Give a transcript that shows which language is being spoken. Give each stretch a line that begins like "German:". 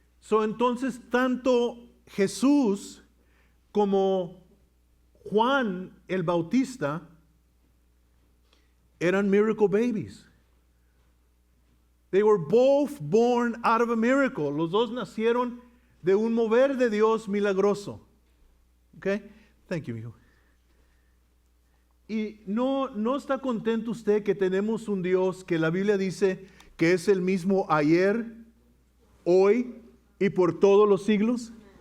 Spanish: Entonces tanto Jesús como Juan el Bautista eran
English: miracle babies. They were both born out of a miracle.
Spanish: Los dos nacieron de un mover de Dios milagroso. Okay?
English: Thank you,
Spanish: hijo. Y no está contento usted que tenemos un Dios que la Biblia dice que es el mismo ayer, hoy y por todos los siglos.